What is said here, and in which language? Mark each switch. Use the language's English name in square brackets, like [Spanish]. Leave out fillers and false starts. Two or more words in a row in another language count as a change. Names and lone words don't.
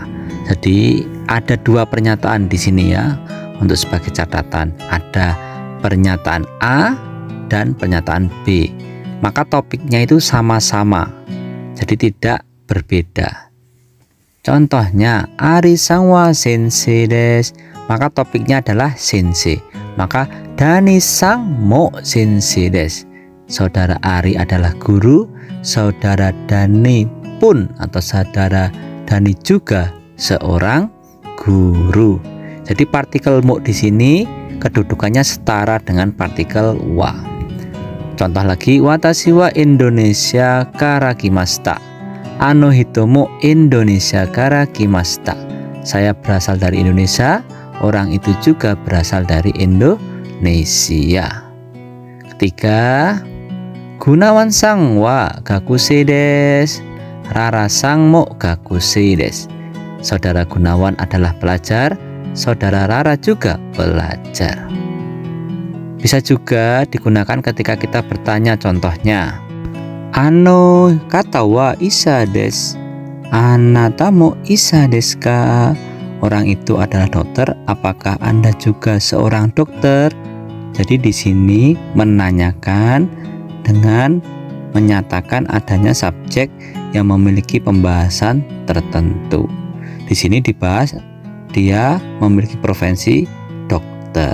[Indonesian] Jadi ada dua pernyataan di sini ya, untuk sebagai catatan. Ada pernyataan A dan pernyataan B. Maka topiknya itu sama-sama, jadi tidak berbeda. Contohnya, [Japanese] アリさんは先生です. [Indonesian] Maka topiknya adalah sensei. [Japanese] Maka ダニさんも先生です. [Indonesian] Saudara Ari adalah guru, saudara Dani pun atau saudara Dani juga seorang guru. Jadi partikel mo di sini kedudukannya setara dengan partikel wa. Contoh lagi, [Japanese] 私はインドネシアから来ました. あの人もインドネシアから来ました. [Indonesian] Saya berasal dari Indonesia, orang itu juga berasal dari Indonesia. Ketiga, [Japanese] グナワンさんは学生です. ララさんも学生です. [Indonesian] Saudara Gunawan adalah pelajar, saudara Rara juga pelajar. Bisa juga digunakan ketika kita bertanya, contohnya, [Japanese] あの方は医者です. あなたも医者ですか? [Indonesian] Orang itu adalah dokter, apakah Anda juga seorang dokter? Jadi di sini menanyakan dengan menyatakan adanya subjek yang memiliki pembahasan tertentu. Di sini dibahas dia memiliki profesi dokter.